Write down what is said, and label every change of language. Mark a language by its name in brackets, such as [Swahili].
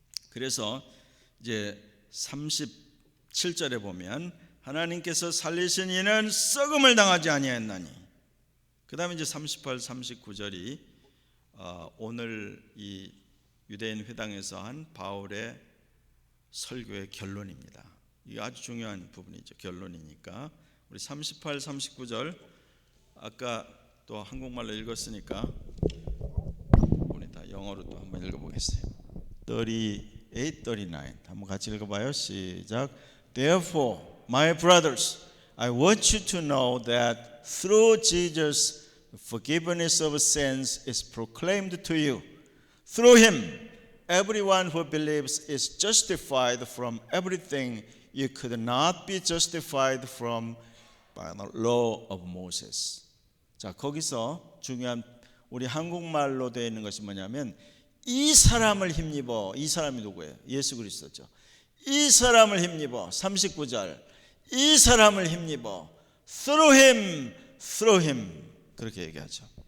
[Korean] 그래서 이제 37절에 보면 하나님께서 살리신 이는 썩음을 당하지 아니하였나니, 그 다음에 이제 38, 39절이 오늘 이 유대인 회당에서 한 바울의 설교의 결론입니다. 이게 아주 중요한 부분이죠. 결론이니까 우리 38, 39절 아까 또 한국말로 읽었으니까 우리 다 영어로 또 한번 읽어보겠어요. 38, 39 한번 같이 읽어봐요. 시작. [English] Therefore, my brothers, I want you to know that through Jesus, the forgiveness of sins is proclaimed to you. Through him, everyone who believes is justified from everything you could not be justified from by the law of Moses. [Korean] 자, 거기서 중요한 우리 한국말로 되어 있는 것이 뭐냐면 이 사람을 힘입어. 이 사람이 누구예요? 예수 그리스도죠. 이 사람을 힘입어. 39절. 이 사람을 힘입어. [English] Through him. [Korean] 그렇게 얘기하죠.